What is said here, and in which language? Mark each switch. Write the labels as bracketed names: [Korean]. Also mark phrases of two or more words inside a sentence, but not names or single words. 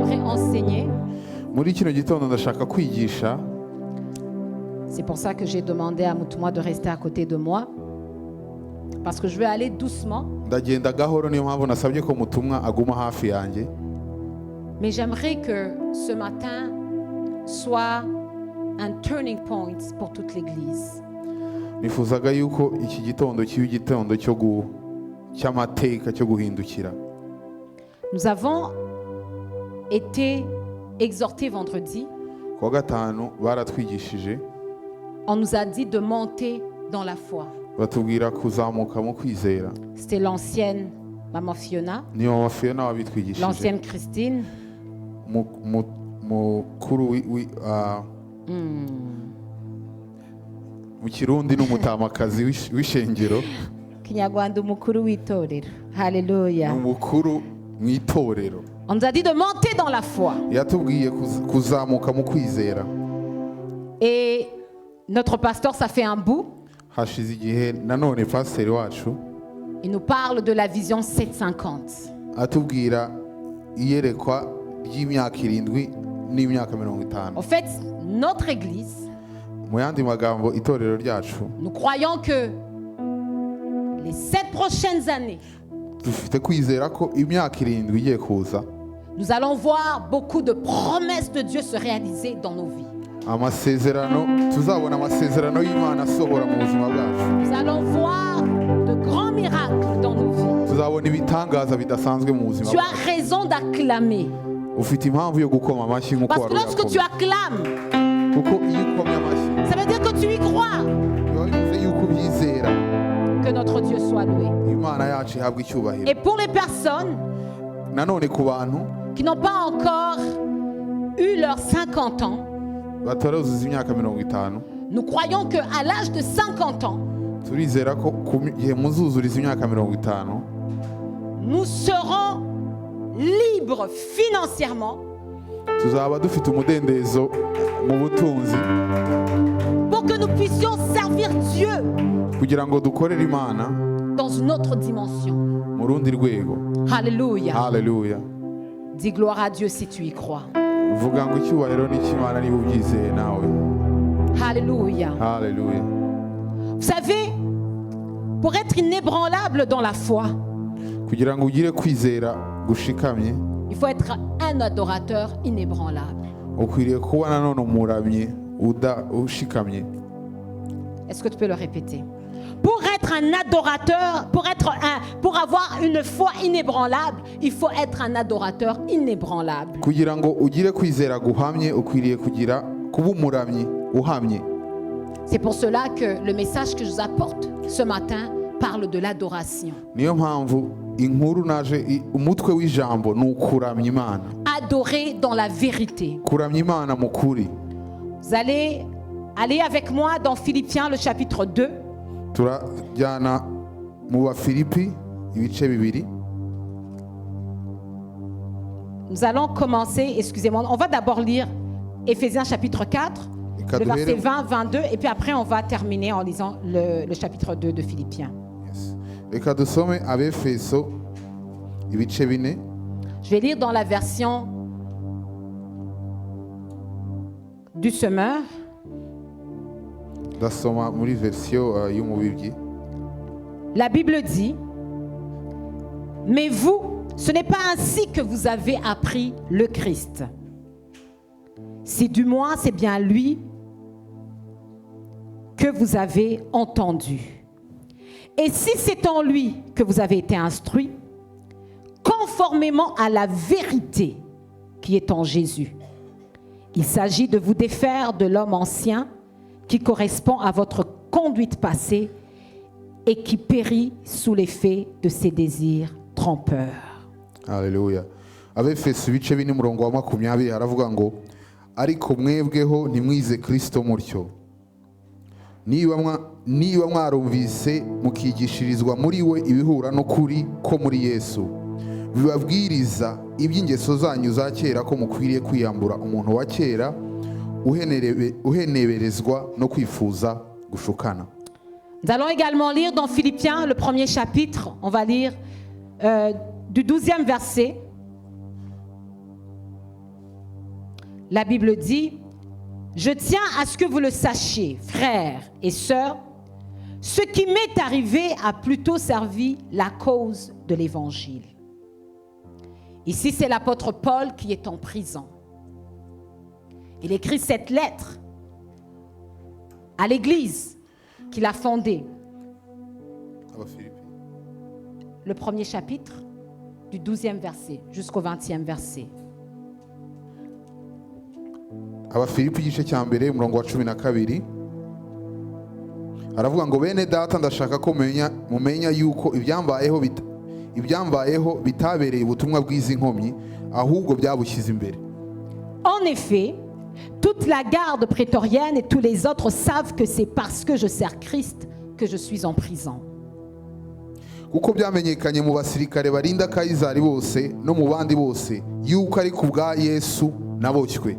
[French] enseigner. [Kinyarwanda] Muri kino gitondo ndashaka kwigisha. [French] C'est pour ça que j'ai demandé à Mutumwa de rester à côté de moi. Parce que je vais aller doucement. [Kinyarwanda] Ndagenda gahoro, niyo mpamvu nasabye ko Mutumwa aguma hafi yanjye. [French] Mais j'aimerais que ce matin soit un [English] turning point [French] pour toute l'Église. [Kinyarwanda] Nifuzaga yuko iki gitondo kiba igitondo cy'amateka cyo guhindukira. [French] Nous avons été exhortés vendredi. [Kinyarwanda] Kuwa gatanu baratwigishije. [French] On nous a dit de monter dans la foi. [Kinyarwanda] Batubwira kuzamuka mu kwizera. [French] C'était l'ancienne Maman Fiona, [Kinyarwanda] Ni Mama Fiona wabitwigishije. [French] l'ancienne Christine. [Kinyarwanda] Mukuru mu Kirundi n'umutamakazi w'ishengero. Kinyarwanda umukuru w'itorero. Hallelujah. Umukuru mu itorero. [French] On nous a dit de monter dans la foi. [Kinyarwanda] Yatubwiye kuzamuka mu kwizera. [French] Et notre pasteur, ça fait un bout. [Kinyarwanda] Hashize igihe nanone pasiteri wacu [French] Il nous parle de la vision 750. [Kinyarwanda] atubwira iyerekwa ry'imyaka 7 n'imyaka 50. [French] En fait, notre église, [Kinyarwanda] Mu yandi magambo itorero ryacu [French] nous croyons que les 7 prochaines années, [Kinyarwanda] dufite kwizera ko imyaka 7 igiye kuza, [French] nous allons voir beaucoup de promesses de Dieu se réaliser dans nos vies. [Kinyarwanda] tuzabona amasezerano y'Imana asohora mu buzima bwacu. [French] Nous allons voir de grands miracles dans nos vies. [Kinyarwanda] Tuzabona ibitangaza bidasanzwe mu buzima [French] Tu as [Kinyarwanda] bwacu. [French] raison d'acclamer. [Kinyarwanda] Ufite impamvu yo gukoma amashyi nk'uko [French] Parce que lorsque tu acclames, [Kinyarwanda] kuko iyo ukomye amashyi [French] ça veut dire que tu y crois. [Kinyarwanda] biba bivuze yuko ubyizera [French] Que notre Dieu soit loué. [Kinyarwanda] Imana yacu ihabwa icyubahiro. [French] Et pour les personnes [Kinyarwanda] Nanone ku bantu [French] qui n'ont pas encore eu leurs 50 ans, [Kinyarwanda] bataruzuza imyaka 50, [French] nous croyons qu'à l'âge de 50 ans, [Kinyarwanda] turizera ko gihe muzuzuriza imyaka 50 [French] nous serons libres financièrement [Kinyarwanda] tuzaba dufite umudendezo mu butunzi [French] pour que nous puissions servir Dieu [Kinyarwanda] kugira ngo dukorere Imana [French] dans une autre dimension. [Kinyarwanda] mu rundi rwego. [French] Alléluia. [Kinyarwanda] Haleluya. [French] Dis gloire à Dieu si tu y crois. [Kinyarwanda] Vuga ngo icyubahiro ni cy'Imana niba ubyizeye nawe. [French] Alléluia. [Kinyarwanda] Haleluya. [French] Vous savez, pour être inébranlable dans la foi, [Kinyarwanda] Kugira ngo ugire kwizera gushikamye, [French] il faut être un adorateur inébranlable. [Kinyarwanda] ukwiriye kuba nanone umuramyi ushikamye. [French] Est-ce que tu peux le répéter? Pour être un adorateur, pour avoir une foi inébranlable, il faut être un adorateur inébranlable. [Kinyarwanda] Kugira ngo ugire kwizera guhamye, ukwiriye kuba umuramyi uhamye. [French] C'est pour cela que le message que je vous apporte ce matin parle de l'adoration. [Kinyarwanda] Niyo mpamvu inkuru naje umutwe w'ijambo ni ukuramya Imana. [French] Adorer dans la vérité. [Kinyarwanda] Kuramya Imana mu kuri. [French] Vous allez aller avec moi dans Philippiens le chapitre 2. [Kinyarwanda] Turajyana mu Bafilipi ibice 2. [French] Nous allons commencer, excusez-moi, on va d'abord lire Éphésiens chapitre 4, le verset 20, 22, et puis après on va terminer en lisant le chapitre 2 de Philippiens. [Kinyarwanda] Reka dusome Abefeso ibice 4. [French] Je vais lire dans la version du semeur. [Kinyarwanda] Ndasoma muri version y'umubibyi. [French] La Bible dit: mais vous, ce n'est pas ainsi que vous avez appris le Christ. Si du moins c'est bien lui que vous avez entendu. Et si c'est en lui que vous avez été instruits, conformément à la vérité qui est en Jésus. Il s'agit de vous défaire de l'homme ancien qui correspond à votre conduite passée et qui périt sous l'effet de ses désirs trompeurs. Alléluia. [Kinyarwanda] Abefeso ibice 4 umurongo wa 20 haravuga ngo ariko mwebweho ntimwize Kristo mutyo. Niba mwarumvise mukigishirizwa muri we ibihura no kuri ko muri Yesu, bibabwiriza iby'ingeso zanyu za kera ko mukwiriye kwiyambura umuntu wa kera uheneberezwa no kwifuza gushukana. [French] Nous allons également lire dans Philippiens le premier chapitre, on va lire du 12e verset la Bible dit, « Je tiens à ce que vous le sachiez, frères et sœurs, ce qui m'est arrivé a plutôt servi la cause de l'Évangile. » Ici, c'est l'apôtre Paul qui est en prison. Il écrit cette lettre à l'église qu'il a fondée. Le premier chapitre, du 12e verset jusqu'au 20e verset. [Kinyarwanda] Abafilipi igice cya mbere umurongo wa 12 aravuga ngo bene data ndashaka ko mumenya yuko ibyambayeho bitabereye ubutumwa bw'izi nkomyi ahubwo byabushyize imbere. [French] En effet, toute la garde prétorienne et tous les autres savent que c'est parce que je sers Christ que je suis en prison. [Kinyarwanda] Kuko byamenyekanye mu basirikare barinda Kayizari bose no mu bandi bose yuko ari ku bwa Yesu naboshywe.